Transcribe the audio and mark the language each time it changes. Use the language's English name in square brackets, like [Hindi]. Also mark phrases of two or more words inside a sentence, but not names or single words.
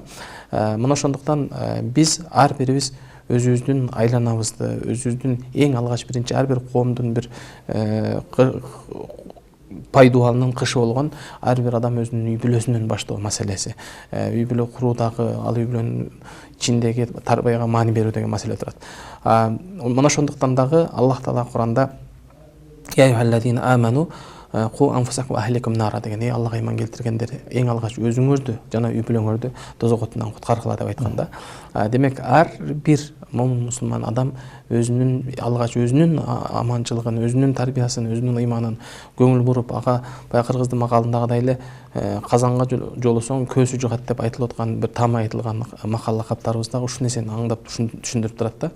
[Kyrgyz] Мына ошондуктан биз ар бирибиз өзүбүздүн айланабызды, өзүбүздүн эң алгач биринчи ар бир коомдун бир пайдуалынын кышы болгон ар бир адам өзүнүн үй бүлөсүнөн баштоо маселеси. Үй бүлө куруудагы, ал үй бүлөнүн ичиндеги тарбияга маани берүү деген маселе турат. Мына ошондуктан дагы [Arabic] الله تعالى [Kyrgyz] Куранда [Arabic] يا أيها الذين آمنوا قوا أنفسكم وأهليكم نارا [Kyrgyz] деген, Аллага ыйман келтиргендер, эң алгач өзүңөрдү жана үй бүлөңөрдү тозок отунан куткаргыла деп айтканда. Демек ар бир мусулман адам өзүнүн алгач өзүнүн аманчылыгын, өзүнүн тарбиясын, өзүнүн ыйманын көңүл буруп, ага бая кыргыздын макалындагыдай эле казанга жолосоң көзү жугат деп айтылып аткан бир там айтылган макал лакаптарыбыз дагы ушул нерсени аңдап түшүндүрүп турат да.